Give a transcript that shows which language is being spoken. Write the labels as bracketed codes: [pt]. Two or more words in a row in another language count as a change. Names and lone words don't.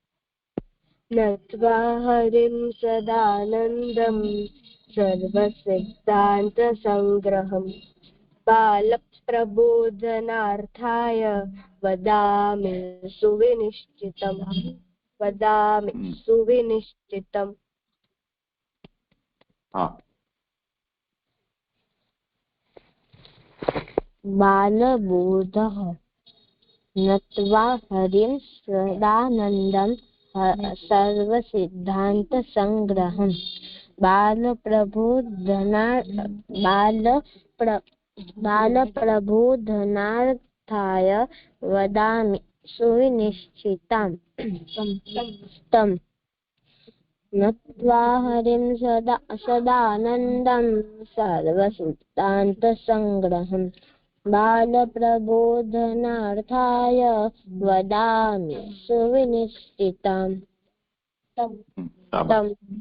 [sa] नत्वा हरिं सदानन्दं सर्वसिद्धान्त सङ्ग्रहं बालप्रबोधनार्थाय वदामि सुविनिश्चितम्. वदामि सुविनिश्चितम्. બાલબોધઃ नत्वा हरिं सदानन्दं सर्वसिद्धान्तसङ्ग्रहम् बालप्रबोधनार्थाय वदामि सुनिश्चितां तम् नत्वा हरिं सदानन्दं सर्वसिद्धान्तसङ्ग्रहम् बालप्रबोधनार्थाय वदामि सुनिश्चिताम् तम्